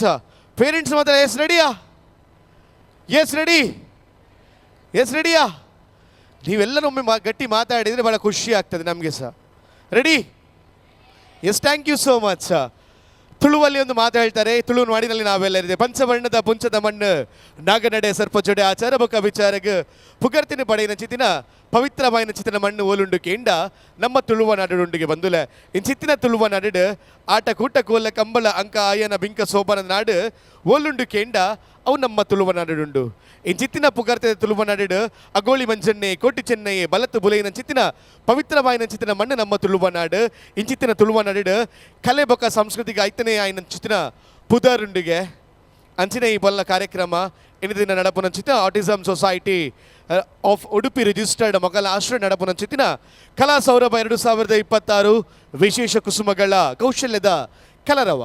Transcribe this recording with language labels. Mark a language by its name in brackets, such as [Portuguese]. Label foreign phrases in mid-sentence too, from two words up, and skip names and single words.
[English] ಪೇರೆಂಟ್ಸ್ ಮಾತ್ರ Yes ready? Yes ready? Yes ready? [Kannada] ನೀವೆಲ್ಲರೊಮ್ಮೆ ಗಟ್ಟಿ ಮಾತಾಡಿದರೆ ಭಾಳ ಖುಷಿ ಆಗ್ತದೆ ನಮಗೆ ಸಹ. [English] Ready? Yes, thank you so much. [Kannada] ತುಳುವಲ್ಲಿ ಒಂದು ಮಾತು ಹೇಳ್ತಾರೆ, ತುಳು ನಾಡಿನಲ್ಲಿ ನಾವೆಲ್ಲ ಇದೆ. [Tulu] ಪಂಚವರ್ಣದ ಪುಂಚದ ಮಣ್ಣು ನಾಗನಡೆ ಸರ್ಪ ಜೊಡೆ ಆಚಾರ ಬೊಕ್ಕ ವಿಚಾರಗ ಪುಗರ್ತಿನ ಪಡೆಯಿನ ಚಿತ್ತಿನ ಪವಿತ್ರವಾಯಿನ ಚಿತ್ತಿನ ಮಣ್ಣು ಓಲುಂಡು ಕೇಂಡ ನಮ್ಮ ತುಳುವ ನಾಡುಂಡಿಗೆ ಬಂದುಲ. ಇನ್ ಚಿತ್ತಿನ ತುಳುವ ನಾಡು ಆಟ ಕೂಟ ಕೋಲ ಕಂಬಳ ಅಂಕ ಆಯನ ಬಿಂಕ ಸೋಬನ ನಾಡು ಓಲುಂಡು ಕೇಂಡ ಅವು ನಮ್ಮ ತುಳುವ ನಾಡುಂಡು. ಇನ್ ಚಿತ್ತಿನ ಪುಗರ್ತಿನ ತುಳುವ ನಾಡು ಅಗೋಳಿ ಮಂಜಣ್ಣೆ ಕೋಟಿ ಚೆನ್ನೈ ಬಲತ್ತು ಬುಲೆಯಿನ ಚಿತ್ತಿನ ಪವಿತ್ರವಾಯಿನ ಚಿತ್ತಿನ ಮಣ್ಣು ನಮ್ಮ ತುಳುವ ನಾಡು. ಇನ್ ಚಿತ್ತಿನ ತುಳುವ ನಾಡು ಕಲೆ ಬೊಕ್ಕ ಸಂಸ್ಕೃತಿಗೆ ಐತನೇ ಆಯ್ನ ಚಿತ್ತಿನ ಪುದರುಂಡಿಗೆ ಅಂಚಿನ ಈ ಬಲ್ಲ ಕಾರ್ಯಕ್ರಮ ಇನ್ನಿನ ನಡಪುನ ಚಿತ್ತ ಆಟಿಸಮ್ ಸೊಸೈಟಿ ಆಫ್ ಉಡುಪಿ ರಿಜಿಸ್ಟರ್ಡ್ ಮಗಳ ಆಶ್ರಯ ನಡಪುನ ಚಿತ್ತಿನ ಕಲಾ ಸೌರಭ 2026 ವಿಶೇಷ ಕುಸುಮಗಳ ಕೌಶಲ್ಯದ ಕಲರವ.